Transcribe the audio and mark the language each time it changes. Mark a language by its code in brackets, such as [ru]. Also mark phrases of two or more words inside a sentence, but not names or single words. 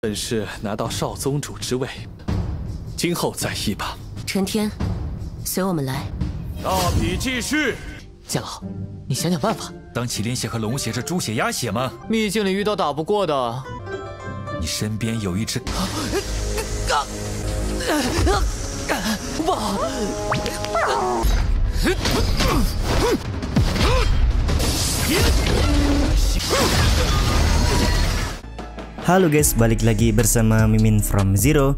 [zh] 本是拿到少宗主之位，今后再议吧。陈天，随我们来。大比继续。剑老，你想想办法。当麒麟血和龙血是猪血鸭血吗？秘境里遇到打不过的。你身边有一只。 [id] Halo guys, balik lagi bersama Mimin from Zero.